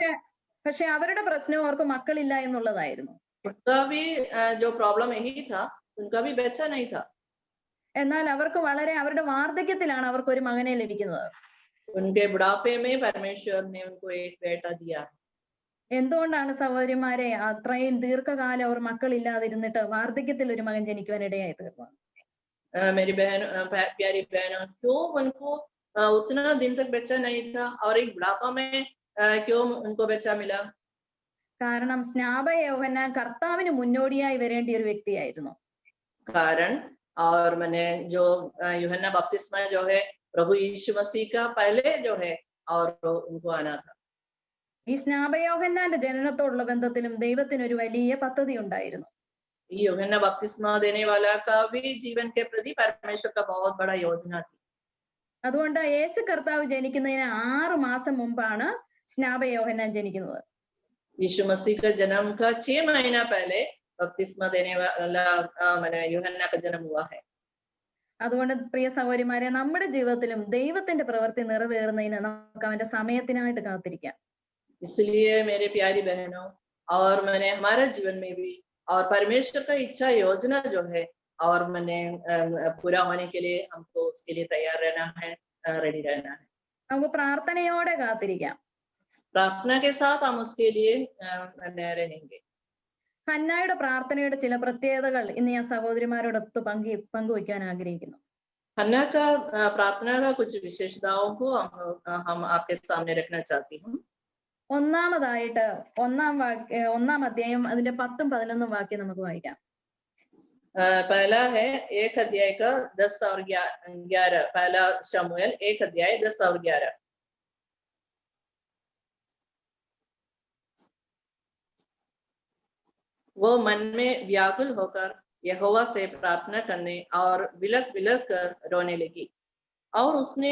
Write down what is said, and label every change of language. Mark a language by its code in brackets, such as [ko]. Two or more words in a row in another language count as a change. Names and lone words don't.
[ml] പക്ഷെ അവരുടെ പ്രശ്നം അവർക്ക് മക്കളില്ല എന്നുള്ളതായിരുന്നു. [hi] उनका भी जो प्रॉब्लम यही था, उनका भी बच्चा नहीं था। [ml] എന്നാൽ അവർക്ക് വളരെ അവരുടെ വാർദ്ധക്യത്തിലാണ് അവർക്ക് ഒരു മകനെ ലഭിക്കുന്നത്. [hi] उनके बुढ़ापे में परमेश्वर ने उनको एक बेटा दिया। [ml] എന്തുകൊണ്ടാണ് സഹോദരിമാരെ അത്രയും ദീർഘകാലം അവർ മക്കളില്ലാതിരുന്നിട്ട് വാർദ്ധക്യത്തിൽ ഒരു മകൻ ജനിക്കുവാൻ ഇടയായി തീർന്നത്? [hi] मेरी बहन प्यारी बहनों, क्यों उनको उतना दिन तक बच्चा नहीं था और एक बुढ़ापा में क्यों उनको बच्चा मिला? [ml] കാരണം സ്നാപക യോഹന്നാൻ കർത്താവിന് മുന്നോടിയായി വരേണ്ട ഒരു വ്യക്തിയായിരുന്നു. [hi] कारण और मैंने जो यूहन्ना बपतिस्मा जो है प्रभु यीशु मसीह का पहले जो है और उनको आना था। [ml] ഈ സ്നാപക യോഹന്നാന്റെ ജനനത്തോടുള്ള ബന്ധത്തിലും ദൈവത്തിന് ഒരു വലിയ പദ്ധതി ഉണ്ടായിരുന്നു. [hi] यूहन्ना बपतिस्मा देने वाला का भी जीवन के प्रति परमेश्वर का बहुत बड़ा योजना थी। [ml] അതുകൊണ്ട് യേശു കർത്താവ് ജനിക്കുന്നതിന് 6 മാസം മുമ്പാണ് സ്നാപക യോഹന്നാൻ ജനിക്കുന്നത്. [hi] यीशु मसीह का जन्म का 6 महीना पहले बपतिस्मा देने वाला मैंने यूहन्ना का जन्म हुआ है। [ml] അതുകൊണ്ട് പ്രിയ സഹോദരിമാരെ, നമ്മുടെ ജീവിതത്തിലും ദൈവത്തിന്റെ പ്രവൃത്തി നിറവേറുന്നതിന് നമുക്ക് അവന്റെ സമയത്തിനായിട്ട് കാത്തിരിക്കാം. [hi] इसलिए मेरे प्यारी बहनों और मैंने हमारे जीवन में भी, और परमेश्वर का इच्छा योजना जो है और मैंने पूरा होने के लिए हमको उसके लिए तैयार रहना है, रेडी रहना है। [ml] നമുക്ക് പ്രാർത്ഥനയോടെ കാത്തിരിക്കാം. [hi] प्रार्थना के साथ हम उसके लिए रहेंगे. [ml] ഹന്നായുടെ പ്രാർത്ഥനയുടെ ചില പ്രത്യേകതകൾ ഇന്ന് ഞാൻ സഹോദരിമാരോടൊത്ത് പങ്കുവയ്ക്കാൻ ആഗ്രഹിക്കുന്നു. [hi] हन्ना का प्रार्थना का कुछ विशेषताओं को हम आपके सामने रखना चाहती हूँ. [ml] ഒന്നാമതായിട്ട് ഒന്നാം അധ്യായം അതിന്റെ 10ഉം 11ഉം വാക്യം നമുക്ക് വായിക്കാം. [hi] पहला है 1 अध्याय का 10 और 11. पहला शमूएल 1 अध्याय 10 और 11. वो मन में व्याकुल होकर यहोवा से प्रार्थना करने और बिलख बिलख कर रोने लगी, और उसने